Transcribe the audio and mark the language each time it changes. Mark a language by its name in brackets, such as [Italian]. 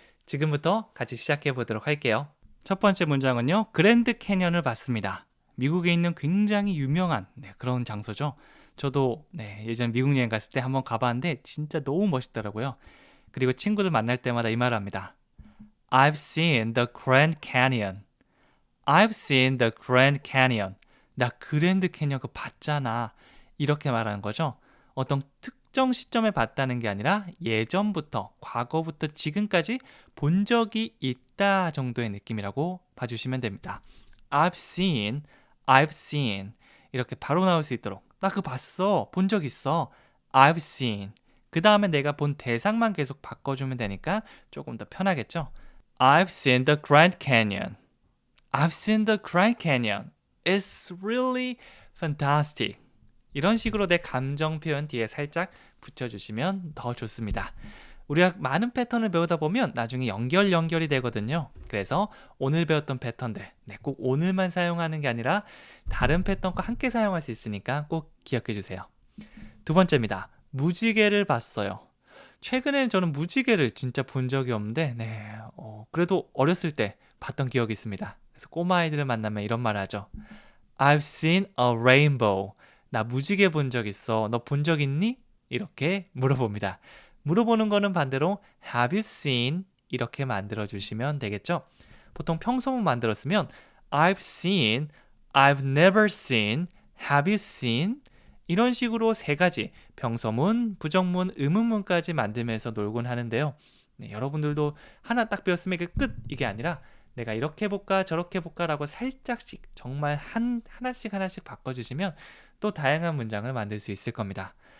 [Korean] 지금부터 같이 시작해 보도록 할게요. 첫 번째 문장은요. 그랜드 캐년을 봤습니다. 미국에 있는 굉장히 유명한 그런 장소죠. 저도 예전 미국 여행 갔을 때 한번 가봤는데 진짜 너무 멋있더라고요. 그리고 친구들 만날 때마다 이 말을 합니다. [English] I've seen the Grand Canyon. I've seen the Grand Canyon. [Korean] 나 그랜드 캐니언 그거 봤잖아. 이렇게 말하는 거죠. 어떤 특정 시점에 봤다는 게 아니라 예전부터, 과거부터 지금까지 본 적이 있다 정도의 느낌이라고 봐주시면 됩니다. [English] I've seen, I've seen. [Korean] 이렇게 바로 나올 수 있도록. 나 그거 봤어. 본 적 있어. [English] I've seen. [Korean] 그 다음에 내가 본 대상만 계속 바꿔주면 되니까 조금 더 편하겠죠. [English] I've seen the Grand Canyon. I've seen the Grand Canyon. It's really fantastic. [Korean] 이런 식으로 내 감정 표현 뒤에 살짝 붙여주시면 더 좋습니다. 우리가 많은 패턴을 배우다 보면 나중에 연결이 되거든요. 그래서 오늘 배웠던 패턴들, 꼭 오늘만 사용하는 게 아니라 다른 패턴과 함께 사용할 수 있으니까 꼭 기억해 주세요. 두 번째입니다. 무지개를 봤어요. 최근에는 저는 무지개를 진짜 본 적이 없는데, 그래도 어렸을 때 봤던 기억이 있습니다. 그래서 꼬마아이들을 만나면 이런 말을 하죠. [English] I've seen a rainbow. [Korean] 나 무지개 본 적 있어. 너 본 적 있니? 이렇게 물어봅니다. 물어보는 거는 반대로 [English] Have you seen? [Korean] 이렇게 만들어 주시면 되겠죠. 보통 평소문 만들었으면 [English] I've seen, I've never seen, Have you seen? [Korean] 이런 식으로 세 가지 병서문, 부정문, 의문문까지 만들면서 놀곤 하는데요. 여러분들도 하나 딱 배웠으면 이게 끝! 이게 아니라 내가 이렇게 해볼까 저렇게 해볼까 라고 살짝씩 정말 하나씩 바꿔주시면 또 다양한 문장을 만들 수 있을 겁니다.